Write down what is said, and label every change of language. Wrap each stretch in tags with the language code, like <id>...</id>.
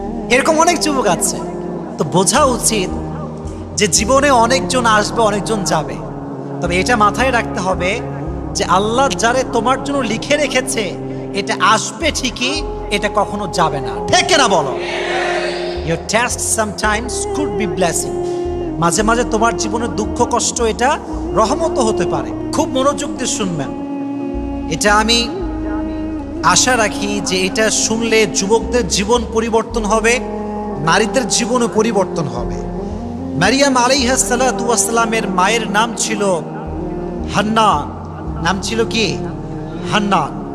<bn>এরকম অনেক যুবক আছে। তো বোঝা উচিত যে জীবনে অনেকজন আসবে, অনেকজন যাবে, তবে এটা মাথায় রাখতে হবে যে আল্লাহ যারে তোমার জন্য লিখে রেখেছে এটা আসবে ঠিকই, এটা কখনো যাবে না। ঠিক না বলো?</bn> <en>Your test sometimes could be blessing.</en> <bn>মাঝে মাঝে তোমার জীবনের দুঃখ কষ্ট এটা রহমতও হতে পারে। খুব মনোযোগ দিয়ে শুনবেন। এটা আমি আশা রাখি যে এটা শুনলে যুবকদের জীবন পরিবর্তন হবে, নারীদের জীবনও পরিবর্তন হবে। মারিয়াম আলাইহিস সালাতু ওয়াস সালামের মায়ের নাম ছিল হান্না। নাম ছিল কি? হান্না।</bn>